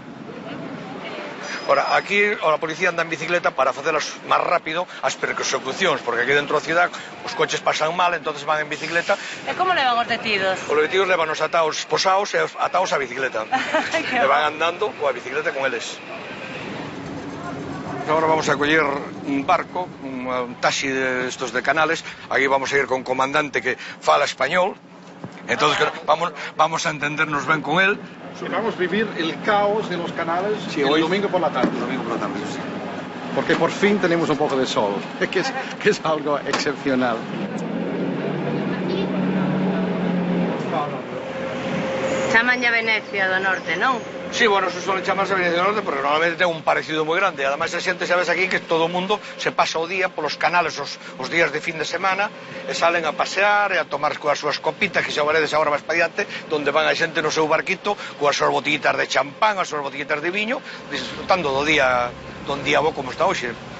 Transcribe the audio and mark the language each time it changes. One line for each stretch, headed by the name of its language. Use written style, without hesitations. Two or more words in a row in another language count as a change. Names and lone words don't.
Galician: Ora, aquí a policía anda en bicicleta para facelas máis rápido as persecucións, porque aquí dentro da ciudad os coches pasan mal, entonces van en bicicleta. E como levan os detidos? Os detidos levan os ataos posados e ataos á bicicleta. E van andando coa bicicleta con eles.
Spanish: Ahora vamos a coller un barco, un taxi de estos de Canales. Aquí vamos a ir con un comandante que fala español. Entonces vamos a entendernos ben con él. Vamos a vivir el caos de los canales sí, el domingo por la tarde. Sí. Porque por fin tenemos un poco de sol, que es algo excepcional.
Galician: Chaman ya Venecia do Norte, non?
Spanish: Sí, bueno, eso suele
Galician: chamarse Venecia do Norte porque normalmente ten un parecido moi grande. E ademais a xente sabes aquí que todo o mundo se pasa o día polos canales os días de fin de semana e salen a pasear e a tomar coas súas copitas, que xa veredes agora máis pa diante, donde van a xente no seu barquito coas súas botellitas de champán, as súas botellitas de viño, disfrutando do día bo como está hoxe.